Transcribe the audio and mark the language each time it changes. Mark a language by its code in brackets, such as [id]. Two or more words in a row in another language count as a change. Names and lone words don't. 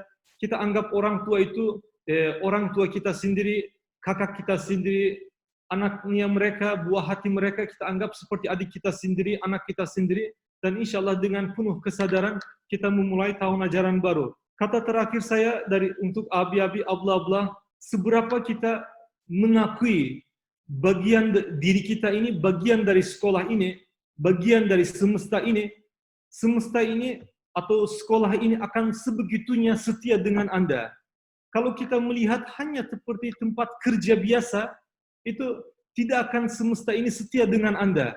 [id] Kita anggap orang tua itu orang tua kita sendiri, kakak kita sendiri, anaknya mereka, buah hati mereka kita anggap seperti adik kita sendiri, anak kita sendiri. Dan insyaallah dengan penuh kesadaran kita memulai tahun ajaran baru. Kata terakhir saya untuk abi-abi abla-abla, seberapa kita mengakui bagian diri kita ini, bagian dari sekolah ini, bagian dari semesta ini atau sekolah ini akan sebegitunya setia dengan Anda. Kalau kita melihat hanya seperti tempat kerja biasa, itu tidak akan semesta ini setia dengan Anda.